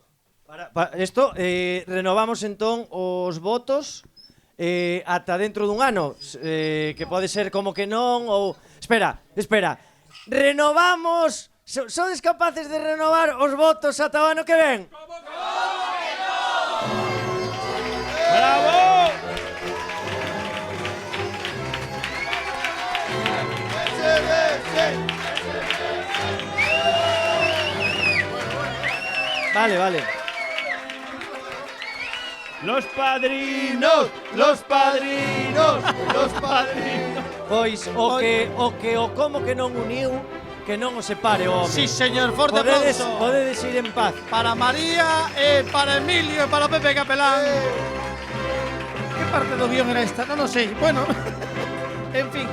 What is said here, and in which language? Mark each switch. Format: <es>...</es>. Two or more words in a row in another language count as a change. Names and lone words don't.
<gl>Isto, renovamos entón os votos ata dentro dun ano, que pode ser como que non ou... Espera, renovamos... Sodes capaces de renovar os votos ata o ano que ven? ¡Bravo! Vale.</gl> <es>Los padrinos, los padrinos, los padrinos.</es> <gl>Pois o como que non uniu, que non o separe o home. Sí, señor, forte Podedes aplauso. ir en paz. Para María, para Emilio e para Pepe Capelán. Que parte do guión era esta? Non o sei.</gl> <es>Bueno, en fin.</es>